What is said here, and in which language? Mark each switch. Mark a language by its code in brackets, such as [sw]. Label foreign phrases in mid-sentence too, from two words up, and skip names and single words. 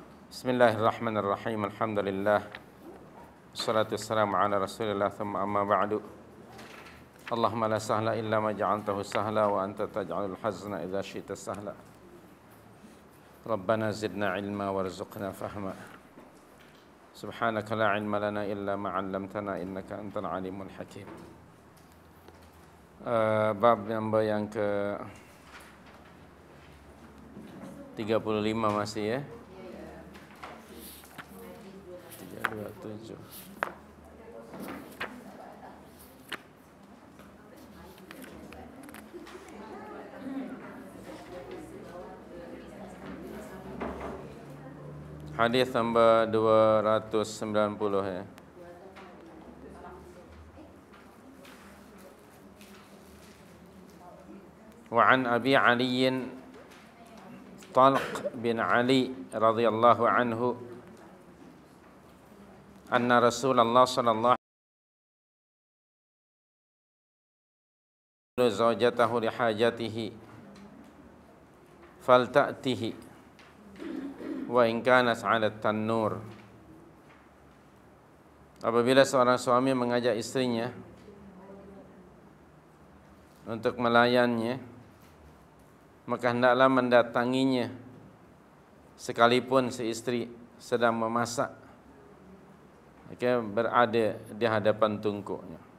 [ar] Bismillahirrahmanirrahim. Alhamdulillah. والصلاة والسلام على رسول الله، ثم أما بعد. اللهم لا سهل إلا ما جعلته سهلا وأنت تجعل الحزن إذا شئت سهلا. ربنا زدنا علما وارزقنا فهما. سبحانك لا علم لنا إلا ما علمتنا إنك أنت العليم الحكيم. [ms] Bab number yang ke 35 masih ya. 327. Hadis nombor 290 ya. [ar] وعن أبي علي طلق بن علي رضي الله عنه أن رسول الله صلى الله عليه وسلم زوجته لحاجته فلتأته وإن كانت على التنور. [ms] Apabila seorang suami mengajak istrinya untuk melayannya, maka hendaklah mendatanginya sekalipun si istri sedang memasak, berada di hadapan tungkunya.